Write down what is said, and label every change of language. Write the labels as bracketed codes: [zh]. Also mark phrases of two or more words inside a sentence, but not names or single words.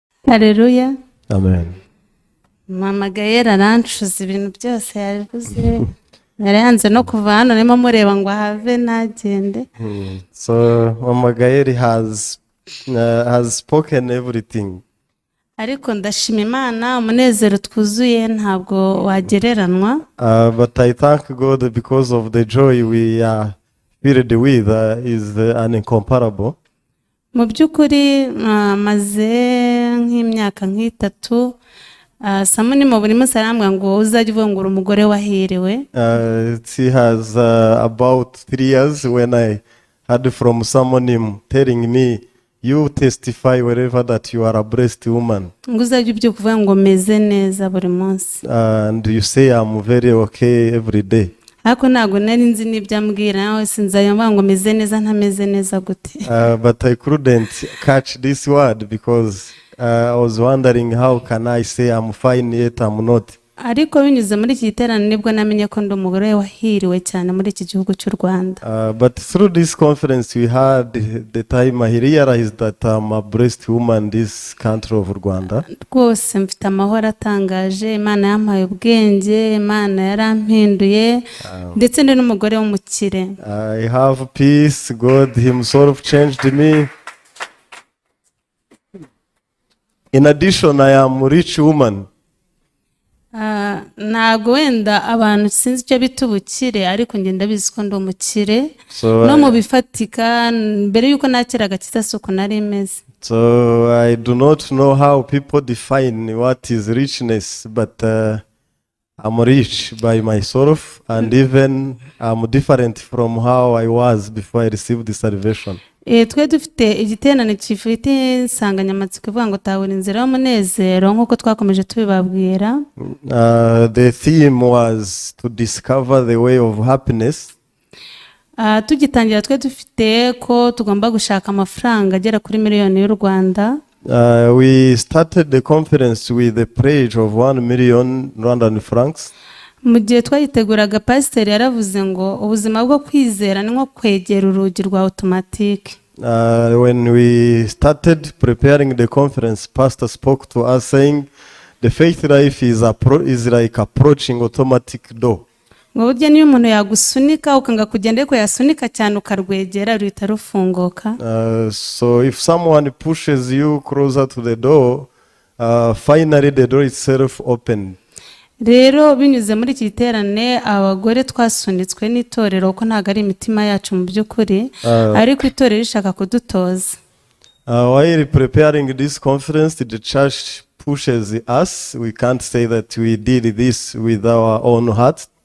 [rw] Haleluya. Amen. Mama Gaëlle arancuza ibintu byose yabivuze. Yarayanze no kuva hano nimo mureba ngo ahave nagende. [en] So Mama Gaëlle has spoken everything. [rw] Ariko ndashima Imana, umunezero twuzuye ntabwo wagereranwa. [en] But I thank God because of the joy we are filled with is incomparable. [rw] Mu by'ukuri maze nk'imyaka nk'itatu Samuni mu buri munsi arambwira ngo uzajya uvungura umugore wahiriwe. [en] She has about 3 years when I heard from someone telling me, you testify wherever that you are a blessed woman. [rw] Ngo uzajya ubyuka uvuga ngo meze neza buri munsi. [en] And you say I'm very okay every day. [rw] Ariko ntabwo nari nzi n'ibyo ambwira, nawe sinzayumva ngo meze neza ntameze neza gute. [en] But I couldn't catch this word because I was wondering how can I say I'm fine yet I'm not. [rw] Ariko binyuze muri iki giterane nibwo namenye ko ndi umugore wahiriwe cyane muri iki gihugu cy'u Rwanda. [en] But through this conference we had the time I realized that I'm a blessed woman in this country of Rwanda. [rw] Rwose mfite amahoro atangaje, Imana yampaye ubwenge, Imana yarampinduye, ndetse ndi n'umugore w'umukire. [en] I have peace. God himself changed me. In addition, I am a rich woman. [rw] Ntabwo wenda abantu sinzi icyo bita ubukire, ariko njye ndabizi ko ndi umukire no mu bifatika. Mbere yuko nakira agakiza suko nari imeze. [en] So I do not know how people define what is richness, but I'm rich by myself, and even I'm different from how I was before I received the salvation. [rw] Twe dufite igiterane gifite insanganyamatsiko ivuga ngo tahura inzira y'umunezero nk'uko twakomeje tubibabwira. [en] The theme was to discover the way of happiness. [rw] Tugitangira twe dufite ko tugomba gushaka amafaranga agera kuri miliyoni y'u Rwanda. [en] We started the conference with a pledge of 1 million Rwandan francs. [rw] Mu gihe twayiteguraga pasiteri yaravuze ngo ubuzima bwo kwizera ni nko kwegera urugi rwa automatique. [en] When we started preparing the conference, pastor spoke to us saying the faith life is like approaching automatic door. [rw] Ngo burya niyo umuntu yagusunika ukanga kugenda ariko yasunika cyane ukarwegera ruhita rufunguka. [en] So if someone pushes you closer to the door, finally the door itself opened. [rw] Rero binyuze muri iki giterane abagore twasunitswe n'itorero ko ntago ari imitima yacu mu by'ukuri, ariko itorero rishaka kudutoza. [en] While preparing this conference, the church pushes us. We can't say that we did this with our own heart.